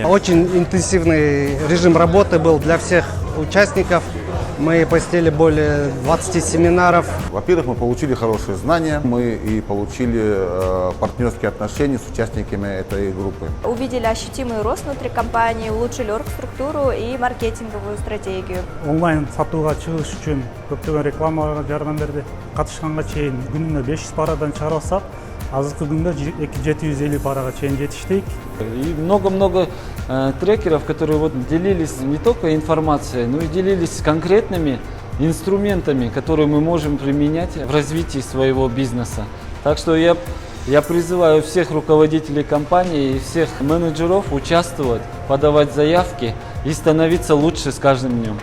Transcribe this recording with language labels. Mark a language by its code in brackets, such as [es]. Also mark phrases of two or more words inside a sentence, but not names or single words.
[ru] Очень интенсивный режим работы был для всех участников. Мы посетили более 20 семинаров. Во-первых, мы получили хорошие знания, мы и получили партнерские отношения с участниками этой группы. Увидели ощутимый рост внутри компании, улучшили оргструктуру и маркетинговую стратегию. [ky] Онлайн сатууга чыгыш үчүн көптөгөн рекламага жардам берди. Катышканга чейин күнүнө 500 парадан чыгарып алсак, азыркы күндө 250 парага чейин жетиштик. [ru] И много-много трекеров, которые делились не только информацией, но и делились конкретными инструментами, которые мы можем применять в развитии своего бизнеса. Так что я призываю всех руководителей компании и всех менеджеров участвовать, подавать заявки и становиться лучше с каждым днем.